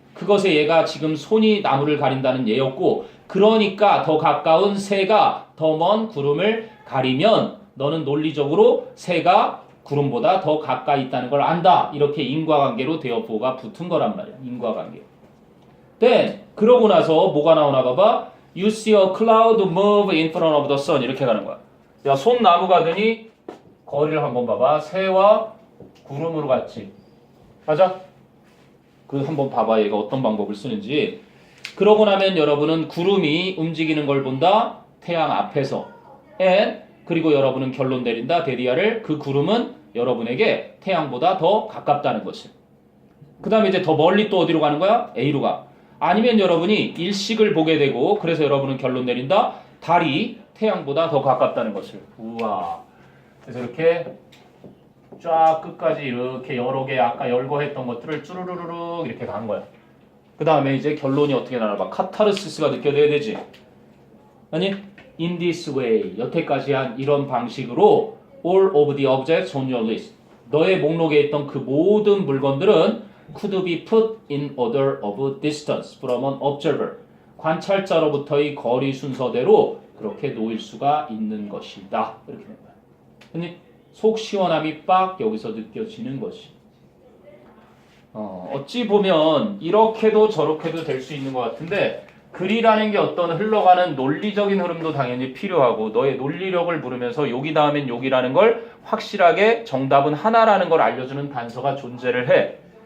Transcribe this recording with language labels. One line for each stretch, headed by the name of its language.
Korean: 그것에 얘가 지금 손이 나무를 가린다는 예였고 그러니까 더 가까운 새가 더 먼 구름을 가리면 너는 논리적으로 새가 구름보다 더 가까이 있다는 걸 안다. 이렇게 인과관계로 대어보가 붙은 거란 말이야. 인과관계.
English: Then
Korean: 그러고 나서 뭐가 나오나 봐봐.
English: You see a cloud move in front of the sun.
Korean: 이렇게 가는 거야. 야, 손 나무 가더니 거리를 한번 봐봐. 새와 구름으로 갔지. 맞아? 그 한번 봐봐. 얘가 어떤 방법을 쓰는지. 그러고 나면 여러분은 구름이 움직이는 걸 본다. 태양 앞에서.
English: And
Korean: 그리고 여러분은 결론 내린다. 데리아를 그 구름은 여러분에게 태양보다 더 가깝다는 것을. 그 다음에 이제 더 멀리 또 어디로 가는 거야? A로 가. 아니면 여러분이 일식을 보게 되고 그래서 여러분은 결론 내린다. 달이 태양보다 더 가깝다는 것을. 우와. 그래서 이렇게 쫙 끝까지 이렇게 여러 개 아까 열거했던 것들을 쭈루루루룩 이렇게 간 거야. 그 다음에 이제 결론이 어떻게 나와봐. 카타르시스가 느껴져야 되지. 아니?
English: In this way.
Korean: 여태까지 한 이런 방식으로
English: all of the objects on your list.
Korean: 너의 목록에 있던 그 모든 물건들은
English: could be put in order of distance from an observer.
Korean: 관찰자로부터의 거리 순서대로 그렇게 놓일 수가 있는 것이다. 이렇게 된 거야. 근데 속 시원함이 빡 여기서 느껴지는 것이. 어찌 보면 이렇게도 저렇게도 될 수 있는 것 같은데 글이라는 게 어떤 흘러가는 논리적인 흐름도 당연히 필요하고 너의 논리력을 부르면서 여기 다음엔 여기라는 걸 확실하게 정답은 하나라는 걸 알려주는 단서가 존재를 해.